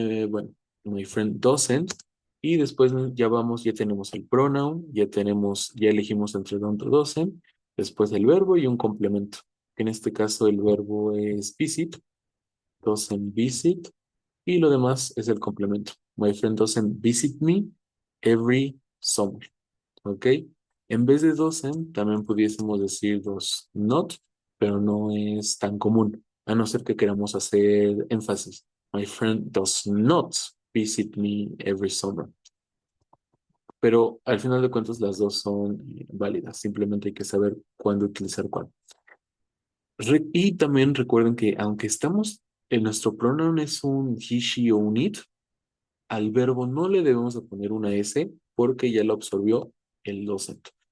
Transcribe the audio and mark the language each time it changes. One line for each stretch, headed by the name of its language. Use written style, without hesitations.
Spanish: Bueno,
English: My Friend doesn't.
Spanish: Y después ya vamos, ya tenemos el pronoun, ya elegimos entre don't o doesn't, después el verbo y un complemento. En este caso el verbo es visit, doesn't visit, y lo demás es el complemento.
English: My friend doesn't visit me every summer. ¿Ok?
Spanish: En vez de doesn't, también pudiésemos decir dos not, pero no es tan común, a no ser que queramos hacer énfasis.
English: My friend does not visit me every summer.
Spanish: Pero al final de cuentas las dos son válidas, simplemente hay que saber cuándo utilizar cuál. Y también recuerden que aunque estamos, en nuestro pronoun es un he, she o un it, al verbo no le debemos de poner una S porque ya lo absorbió el docente.